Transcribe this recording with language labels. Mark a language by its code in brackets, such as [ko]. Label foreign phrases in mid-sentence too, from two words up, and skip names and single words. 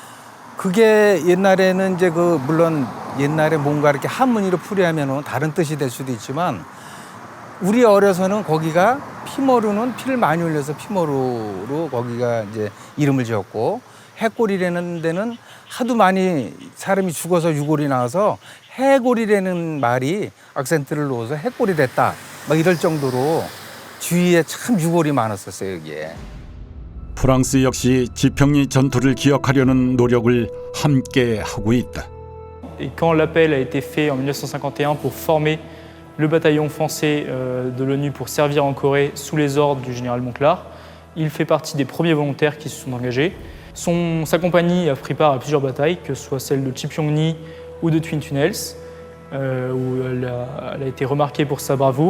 [ko] 그게 옛날에는 이제 그 물론 옛날에 뭔가 이렇게 한문으로 풀이하면은 다른 뜻이 될 수도 있지만 우리 어려서는 거기가 피머루는 피를 많이 흘려서 피머루로 거기가 이제 이름을 지었고 해골이라는 데는 하도 많이 사람이 죽어서 유골이 나와서 해골이라는 말이 악센트를 넣어서 해골이 됐다 막 이럴 정도로 주위에 참 유골이 많았었어요 여기에. 프랑스 역시 지평리 전투를 기억하려는 노력을 함께 하고 있다. [fr] Et quand l'appel a été fait en 1951 pour former le bataillon français de l'ONU pour servir en Corée sous les ordres du général Monclar, il fait partie des premiers volontaires qui se sont engagés. Sa compagnie a pris part à plusieurs batailles, que ce soit celle de Chipyongni ou de Twin Tunnels, où elle a été remarquée pour sa bravoure.